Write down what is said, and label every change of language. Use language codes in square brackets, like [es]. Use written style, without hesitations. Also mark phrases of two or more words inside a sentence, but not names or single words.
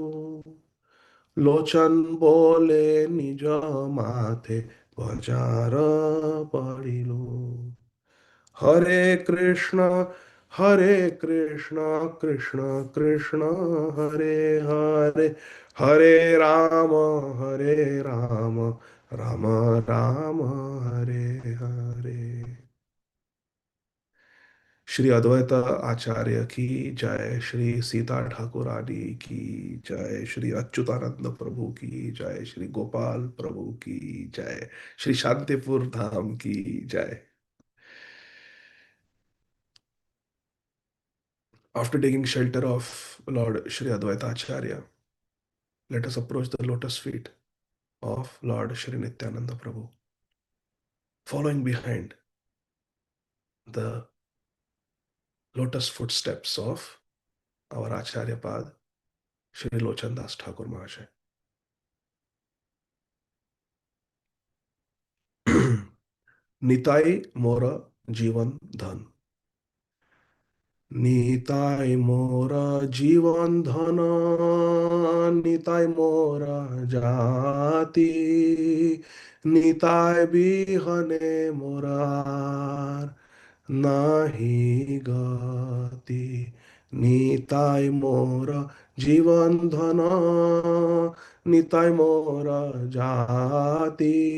[bn] লোচন বলে নিজ মাথে বজার পড়িল হরে কৃষ্ণ কৃষ্ণ কৃষ্ণ হরে হরে হরে রাম [hi] রাম রাম हरे हरे श्री अद्वैत आचार्य की जय श्री सीता ठाकुरानी की जय श्री अच्युतानंद प्रभु की जय श्री गोपाल प्रभु की जय श्री शांतिपुर धाम की जय [en] After taking shelter of Lord Shri Advaita Acharya, let us approach the lotus feet of Lord Shri Nityananda Prabhu, following behind the lotus footsteps of our Acharya Pad, Shri Lochan Das Thakur Mahasaya. [bn] নিতাই মোরা জীবন ধন. নিতাই মোরা জীবন ধন নিতাই মোরা জাতি নিতাই বিহনে মোরার নাহি গতি নিতাই মোরা জীবন ধন নিতাই মোরা জাতি